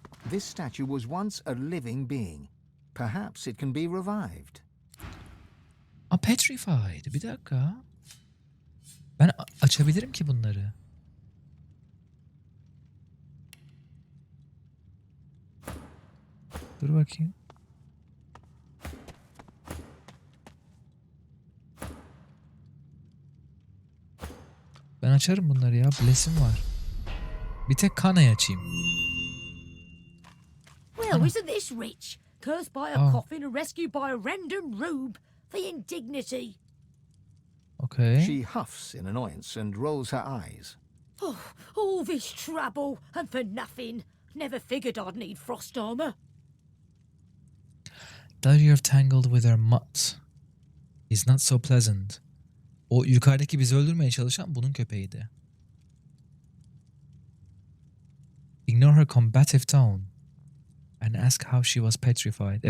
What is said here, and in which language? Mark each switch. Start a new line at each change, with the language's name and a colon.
English: This statue was once a living being. Perhaps it can be revived.
Turkish: Petrified. Bir dakika. Ben açabilirim ki bunları. Dur bakayım. Ben açarım bunları ya. Bless'im var. Bir tek Kana'yı açayım.
English: Well, isn't this rich? Cursed by a coffin and rescued by a random rube. The indignity. Okay. She huffs in annoyance and rolls her eyes. Oh, all this trouble and for nothing. Never figured I'd need frost armor. That you have tangled with her mutt is not so pleasant.
Turkish: O yukarıdaki bizi öldürmeye çalışan bunun köpeğiydi.
English: Ignore her combative tone and ask how she was petrified.